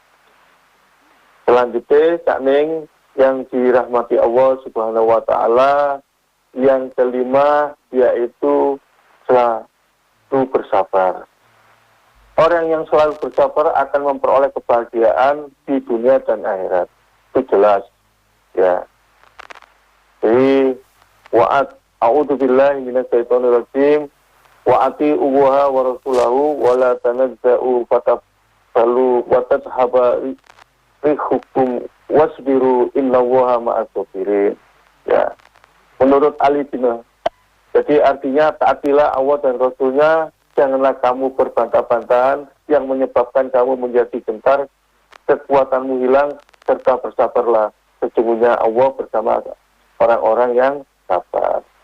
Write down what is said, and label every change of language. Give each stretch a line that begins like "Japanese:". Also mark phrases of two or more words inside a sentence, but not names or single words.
Indonesian: Selanjutnya, Cak Ning yang dirahmati Allah
Arabic: سبحانه وتعالى,
Indonesian: yang kelima yaitu selalu bersabar. Orang yang selalu bersabar akan memperoleh kebahagiaan di dunia dan akhirat. Itu jelas, ya. Jadi
Arabic: أعوذ بالله من الشيطان الرجيم وأطيعوا الله ورسوله ولا تنازعوا فتفشلوا وتذهب ريحكم واصبروا إن الله مع الصابرين.
Indonesian: Ya. Menurut Ali bin, jadi artinya taatilah Allah dan Rasulnya, janganlah kamu berbantah-bantahan yang menyebabkan kamu menjadi gentar, kekuatanmu hilang, serta bersabarlah. Sesungguhnya Allah bersama orang-orang yang sabar.